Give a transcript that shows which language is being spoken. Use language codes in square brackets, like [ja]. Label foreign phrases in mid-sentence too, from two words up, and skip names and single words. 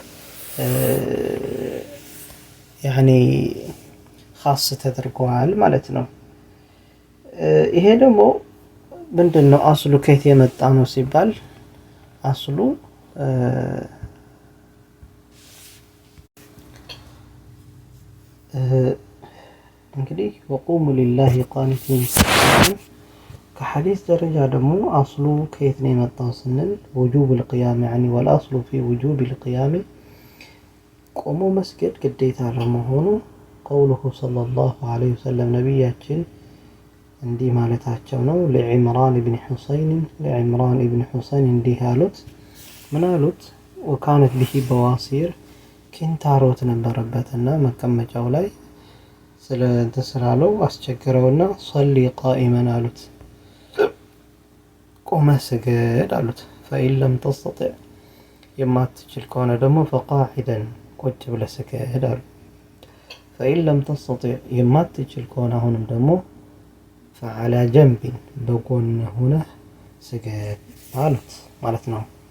[am] ያኒ ኻስ ተደርጓል ማለት ነው። ይሄ ደግሞ ምንድነው አስሉ ከየት የመጣ ነው ሲባል አስሉ እንግዲህ [ar] وقوموا لله قانتين [am] ከሐዲስ ደረጃ ደግሞ አስሉ ከየት ነው የመጣው ስንል [ar] وجوب القيام يعني والاصل في وجوب القيام [am] ቆሞ መስገድ ግዴታ ለመሆኑ [ar] قوله صلى الله عليه وسلم [am] ነብያችን እንዲህ ማለታቸው ነው። ለዒምራን ኢብኑ ሑሰይን እንዲህ አሉት። ምን አሉት? [ar] وكانت به بواسير [am] ኪንታሮት ነበረበትና መቀመጫው ላይ ስላለው አስቸግረውና [ar] صل قائما [am] አሉት። ቆመህ ስገድ አሉት። [ar] فإن لم تستطع [am] የማትችል ከሆነ ደግሞ ፈቃዒደን ቁጭ ብለህ ስገድ አሉት። [ar] فإن لم تستطع [am] የማትችል ከሆነ አሁንም ደግሞ [ar] فعلى جنب [am] በጎን ሁነህ ስገድ አሉት ማለት ነው።